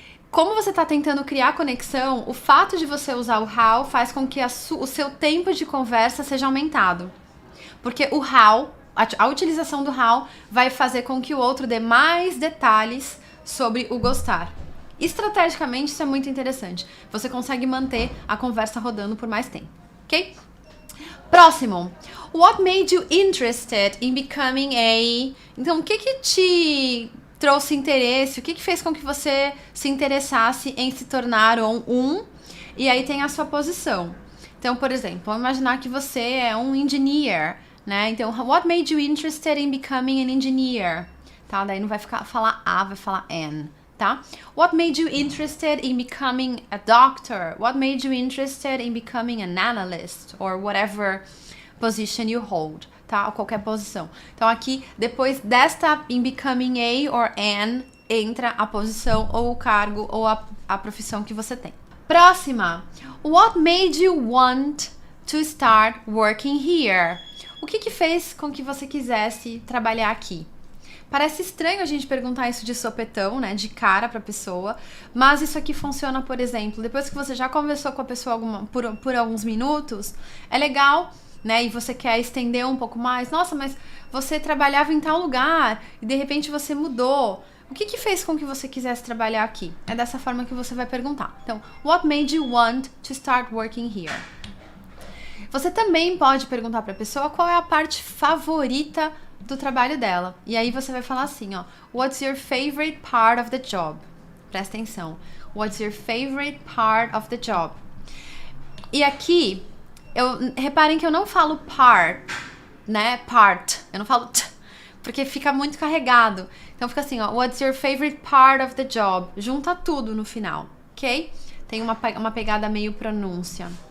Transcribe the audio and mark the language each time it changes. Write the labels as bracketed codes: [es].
[pt] Como você está tentando criar conexão, o fato de você usar o how faz com que o seu tempo de conversa seja aumentado. Porque o how, a utilização do how, vai fazer com que o outro dê mais detalhes sobre o gostar. Estrategicamente, isso é muito interessante. Você consegue manter a conversa rodando por mais tempo, ok? Próximo. [en] What made you interested in becoming a... [pt] Então, o que te trouxe interesse? O que fez com que você se interessasse em se tornar um? E aí tem a sua posição. Então, por exemplo, vamos imaginar que você é um engineer, né? [en] Então, what made you interested in becoming an engineer? [pt] Tá? Daí não vai falar a, vai falar an. Tá? [en] What made you interested in becoming a doctor? What made you interested in becoming an analyst? Or whatever position you hold, [pt] tá? Ou qualquer posição. Então aqui, depois desta in becoming a or an, entra a posição ou o cargo ou a profissão que você tem. Próxima. [en] What made you want to start working here? [pt] O que fez com que você quisesse trabalhar aqui? Parece estranho a gente perguntar isso de sopetão, né, de cara pra pessoa, mas isso aqui funciona, por exemplo, depois que você já conversou com a pessoa por alguns minutos, é legal, né, e você quer estender um pouco mais, nossa, mas você trabalhava em tal lugar e de repente você mudou, o que fez com que você quisesse trabalhar aqui? É dessa forma que você vai perguntar. [en] Então, what made you want to start working here? [pt] Você também pode perguntar pra pessoa qual é a parte favorita do trabalho dela. E aí você vai falar assim, ó, [en] what's your favorite part of the job? [pt] Presta atenção. [en] What's your favorite part of the job? [pt] E aqui, reparem que eu não falo part, né? Part. Eu não falo t, porque fica muito carregado. Então fica assim, ó, [en] what's your favorite part of the job? [pt] Junta tudo no final, ok? Tem uma pegada meio pronúncia.